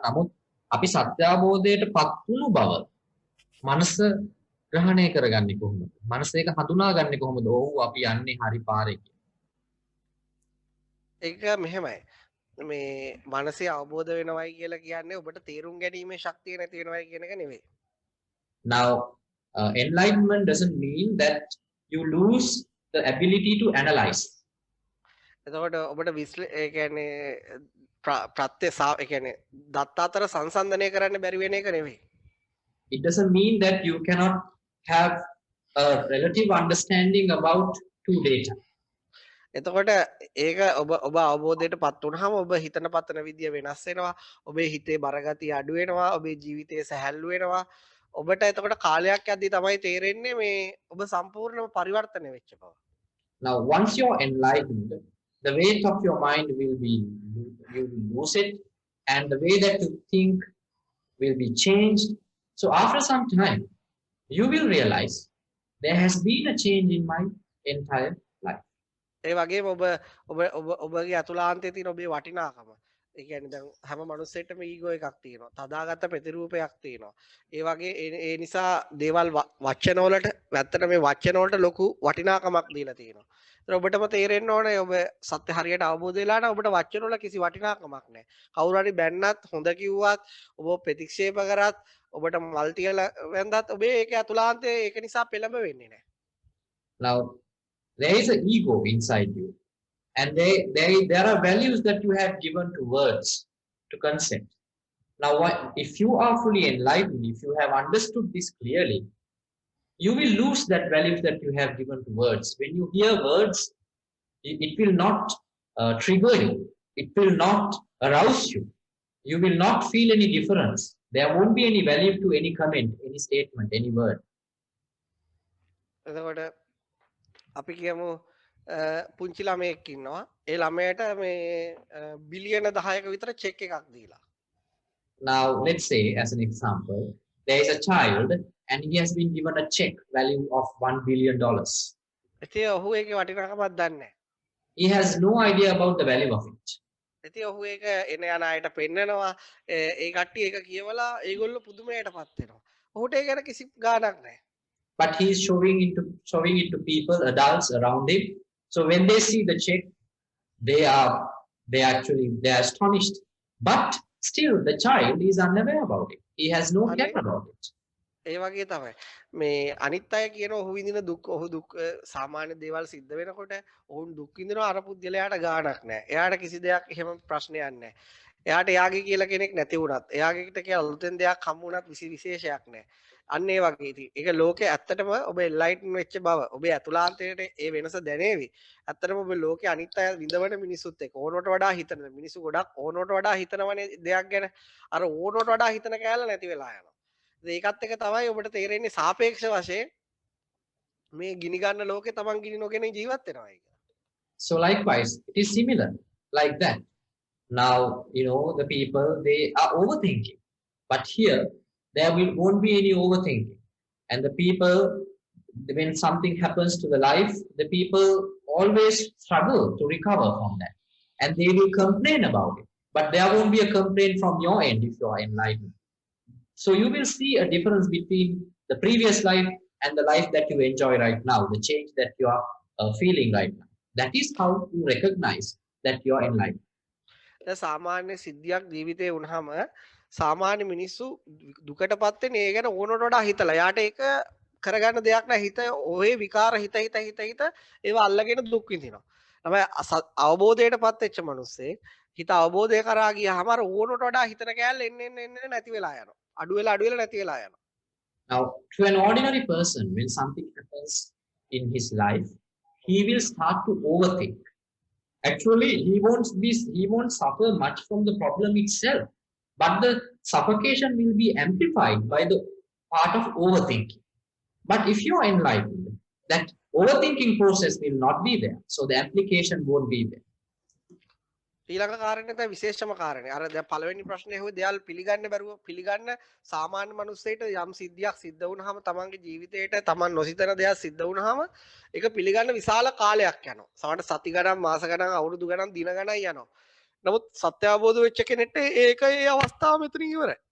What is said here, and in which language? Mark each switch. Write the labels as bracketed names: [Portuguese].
[Sinhala] නමුත් අපි සත්‍ය අවබෝධයටපත් වුණු බව මනස ග්‍රහණය කරගන්නේ කොහොමද? මනස ඒක හඳුනාගන්නේ කොහොමද? ඔව් අපි යන්නේ හරි පාරේ කියලා. ඒක මෙහෙමයි. මේ මනසේ අවබෝධ වෙනවයි කියලා කියන්නේ ඔබට තේරුම් ගැනීමේ ශක්තිය නැති වෙනවයි කියන එක නෙවෙයි. [English] Now, enlightenment doesn't mean that you lose the ability to analyze. [Sinhala] එතකොට ඔබට ඒ කියන්නේ ප්‍රත්‍ය ඒ කියන්නේ දත්ත අතර සංසන්දනය කරන්න බැරි වෙන එක නෙවෙයි. [English] It doesn't mean that you cannot have a relative understanding about two data. [Sinhala] එතකොට ඒක ඔබ අවබෝධයටපත් වුණාම ඔබ හිතන පතන විදිය වෙනස් වෙනවා. ඔබේ හිතේ බරගතිය අඩු වෙනවා. ඔබේ ජීවිතයේ සැහැල්ලු වෙනවා. ඔබට එතකොට කාලයක් යද්දී තමයි තේරෙන්නේ මේ ඔබ සම්පූර්ණව පරිවර්තනය වෙච්ච බව. [English] Now, once you're enlightened, the weight of your mind will be, you will lose it, and the way that you think will be changed. So after some time, you will realize there has been a change in my entire life. [Sinhala] ඒ වගේම ඔබගේ අතුලාන්තයේ තියෙන ඔබේ වටිනාකම. ඒ කියන්නේ දැන් හැම මනුස්සයෙක්ටම ego එකක් තියෙනවා. තදාගත්ත ප්‍රතිරූපයක් තියෙනවා. ඒ වගේ ඒ නිසා දේවල් වචන වලට වැත්තට මේ වචන වලට ලොකු වටිනාකමක් දීලා තියෙනවා. ඒතර ඔබටම තේරෙන්න ඕනේ ඔබ සත්‍ය හරියට අවබෝධ වෙලා නම් ඔබට වචන වල කිසි වටිනාකමක් නැහැ. කවුරු හරි බැන්නත් හොඳ කිව්වත් ඔබ ප්‍රතික්ෂේප කරත් ඔබට මල් තියලා වැන්දත් ඔබේ ඒකේ අතුලාන්තයේ ඒක නිසා පෙළඹ වෙන්නේ නැහැ. [English] Now, there is an ego inside you, and there are values that you have given to words, to concept. Now, if you are fully enlightened, if you have understood this clearly, you will lose that values that you have given to words. When you hear words, it will not trigger you. It will not arouse you. You will not feel any difference. There won't be any value to any comment, any statement, any word. [Sinhala] එතකොට අපි කියමු පුංචි ළමයෙක් ඉන්නවා. ඒ ළමයට මේ බිලියන 10ක විතර චෙක් එකක් දීලා. [English] Now, let's say, as an example, there is a child and he has been given a check value of $1 billion. [Sinhala] ඉතින් ඔහු ඒකේ වටිනාකමක් දන්නේ නැහැ. [English] He has no idea about the value of it. [Sinhala] ඉතින් ඔහු ඒක එන යන අයට පෙන්නනවා. ඒ කට්ටිය ඒක කියවලා ඒගොල්ලෝ පුදුමයටපත් වෙනවා. ඔහුට ඒක ගැන කිසි ගාණක් නැහැ. [English] But he is showing it to people, adults around him. So when they see the check, they are astonished. But still, the child is unaware about it. He has no care about it. [Sinhala] ඒ වගේ තමයි මේ අනිත් අය කියන ඔහු විඳින දුක් ඔහු දුක් සාමාන්‍ය දේවල් සිද්ධ වෙනකොට ඔවුන් දුක් විඳිනවා අර පුද්ගලයාට ගාණක් නැහැ. එයාට කිසි දෙයක් එහෙම ප්‍රශ්නයක් නැහැ. එයාට එයාගේ කියලා කෙනෙක් නැති වුණත් එයාගේට කියලා අලුතෙන් දෙයක් හම්බ වුණත් විශේෂයක් නැහැ. අන්න ඒ වගේ ඉතින් ඒක ලෝකේ ඇත්තටම ඔබ එන්ලයිටන් වෙච්ච බව ඔබේ අතුලාන්තයේ ඒ වෙනස දැනේවි. ඇත්තටම ඔබ ලෝකේ අනිත් අය විඳවන මිනිසුත් එක්ක ඕනකට වඩා හිතන මිනිස්සු ගොඩක් ඕනකට වඩා හිතනවනේ දෙයක් ගැන. අර ඕනකට වඩා හිතන කෑල්ල නැති වෙලා යනවා. ඒකත් එක තමයි ඔබට තේරෙන්නේ සාපේක්ෂ වශයෙන් මේ ගිනි ගන්න ලෝකේ තමන් ගිනි නොගෙන ජීවත් වෙනවා ඒක. [English] So likewise, it is similar like that. Now, the people, they are overthinking. But here, there won't be any overthinking. And the people, when something happens to the life, the people always struggle to recover from that. And they will complain about it. but there won't be a complaint from your end if you are enlightened. So you will see a difference between the previous life and the life that you enjoy right now, the change that you are feeling right now. That is how you recognize that you are enlightened. [Sinhala] සාමාන්‍ය සිද්ධියක් ජීවිතේ වුණාම සාමාන්‍ය මිනිස්සු දුකටපත් වෙන්නේ ඒ ගැන ඕනට වඩා හිතලා. යාට ඒක කරගන්න දෙයක් නැහැ. හිත ඔය විකාර හිත ඒව අල්ලගෙන දුක් විඳිනවා. තමයි අවබෝධයටපත් වෙච්ච මිනිස්සේ හිත අවබෝධය කරා ගියාම අර ඕනට වඩා හිතන කෑල්ල එන්න නැති වෙලා යනවා. අඩු වෙලා නැති වෙලා යනවා. [English] Now, to an ordinary person, when something happens in his life, he will start to overthink. Actually, he won't suffer much from the problem itself, but the suffocation will be amplified by the part of overthinking. But if you are enlightened, that overthinking process will not be there, so the application won't be there. [Sinhala] ඊළඟ කාරණේ තමයි විශේෂම කාරණේ. අර දැන් පළවෙනි ප්‍රශ්නේ හොය දෙයල් පිළිගන්න සාමාන්‍ය මිනිස්සෙට යම් සිද්ධියක් සිද්ධ වුණාම තමන්ගේ ජීවිතේට තමන් නොසිතන දෙයක් සිද්ධ වුණාම ඒක පිළිගන්න විශාල කාලයක් යනවා. සමහරට සති ගණන්, මාස ගණන්, අවුරුදු ගණන්, දින ගණන් යනවා. නමුත් සත්‍ය අවබෝධ වෙච්ච කෙනෙක්ට ඒක ඒ අවස්ථාව මෙතනින් ඉවරයි.